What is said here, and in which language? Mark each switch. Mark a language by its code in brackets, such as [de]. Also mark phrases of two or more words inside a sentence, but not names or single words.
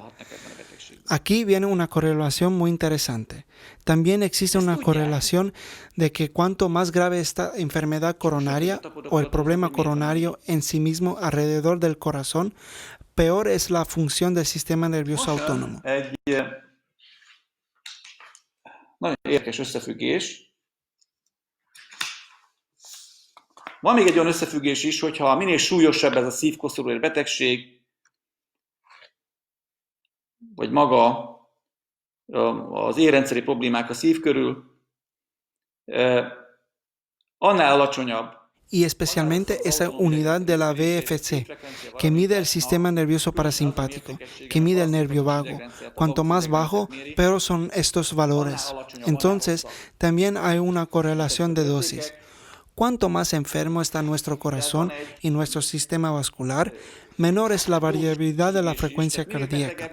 [es] Aquí viene una correlación muy interesante. También existe una correlación de que cuanto más grave esta enfermedad coronaria o el problema coronario en sí mismo alrededor del corazón, peor es la función del sistema nervioso autónomo. [hu] Nagyon érdekes összefüggés. Van még egy olyan összefüggés is, hogyha minél súlyosabb ez a szívkoszorúér betegség, vagy maga az érrendszeri problémák a szív körül, annál alacsonyabb [es] y especialmente esa unidad de la VFC, que mide el sistema nervioso parasimpático, que mide el nervio vago. Cuanto más bajo, peor son estos valores. Entonces, también hay una correlación de dosis. Cuanto más enfermo está nuestro corazón y nuestro sistema vascular, menor es la variabilidad de la frecuencia cardíaca.